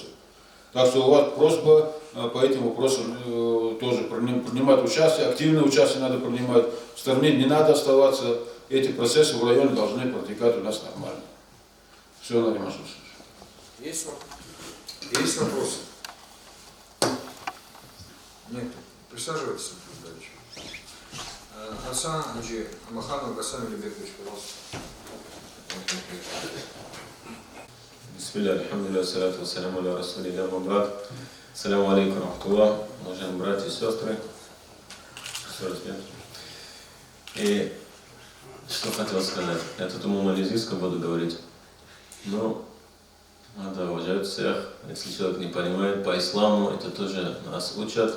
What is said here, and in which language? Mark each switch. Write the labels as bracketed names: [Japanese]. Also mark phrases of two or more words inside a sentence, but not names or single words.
[Russian] Так что у вас просьба по этим вопросам тоже принимать участие, активное участие надо принимать, в стороне не надо оставаться, эти процессы в районе должны протекать у нас нормально. Все, Нариман Шушевич. Есть вопросы? Нет. Присаживайтесь, Анатолий Ильич. Гасан Хаджи Амаханов Гасан Илюбекович, пожалуйста. [Arabic] بسم الله، الحمد لله، الصلاة والسلام على رسول الله, мабрат. السلام عليكم، رحمة الله, [Russian] уважаемые братья и сестры. И что хотел сказать? Я тут ему малазийском буду говорить. Но надо уважать всех. Если человек не понимает по исламу, это тоже нас учат.